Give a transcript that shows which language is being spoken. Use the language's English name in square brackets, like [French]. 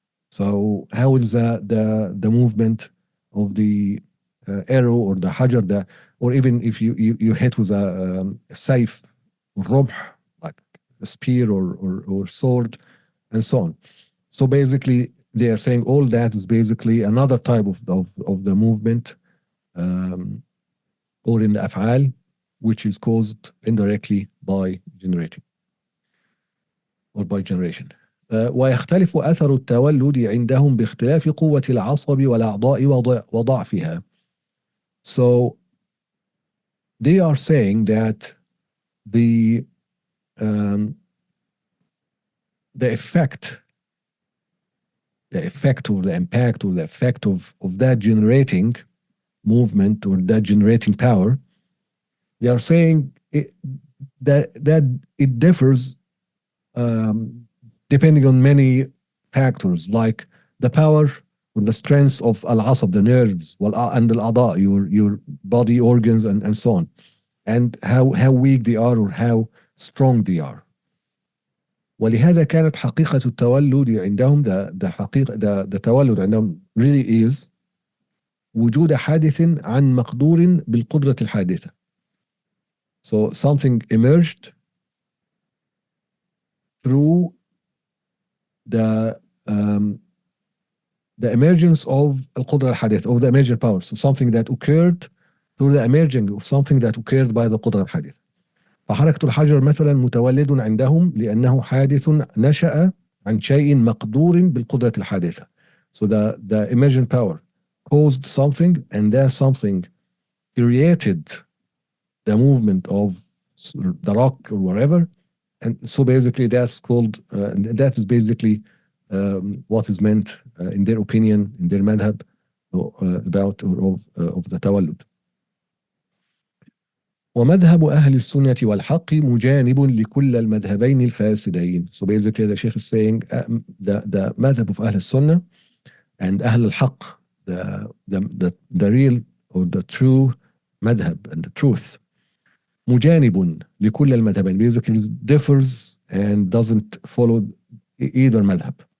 [English] So how is the movement of the arrow or the hajar, or even if you hit with a saif, rumh, like a spear or sword, and so on. So basically, they are saying all that is basically another type of the movement, or in the af'al, which is caused indirectly by generating or by generation. [Arabic] ويختلف أثر التولد عندهم باختلاف قوة العصب والأعضاء وضعفها. [English] So they are saying that the um, the effect or the impact or the effect of that generating movement or that generating power, they are saying that it differs depending on many factors, like the power or the strength of al-asab, the nerves, and al-ada, your body organs, and so on, and how weak they are or how strong they are. [Arabic] ولهذا كانت حقيقة التولد عندهم the تولد عندهم [English] really is [Arabic] وجود حادث عن مقدور بالقدرة الحادثة. [English] So something emerged through the emergence of [Arabic] القدرة الحادثة, [English] of the emergent power. So something that occurred through the emerging of something that occurred by the [Arabic] القدرة الحادثة. فحركة الحجر مثلا متولد عندهم لأنه حادث نشأ عن شيء مقدور بالقدرة الحادثة. [English] So the emergent power caused something, and that something created the movement of the rock or whatever. And so basically that's called, that is basically what is meant in their opinion, in their madhab, about or of the tawallud. [Arabic] ومذهب أهل السنة والحق مجانب لكل المذهبين الفاسدين. [English] So basically the Sheikh is saying the madhab of أهل السنة and أهل الحق, the real or the true madhab and the truth, [Arabic] مجانب لكل المذهبين, [English] basically differs and doesn't follow either مذهب.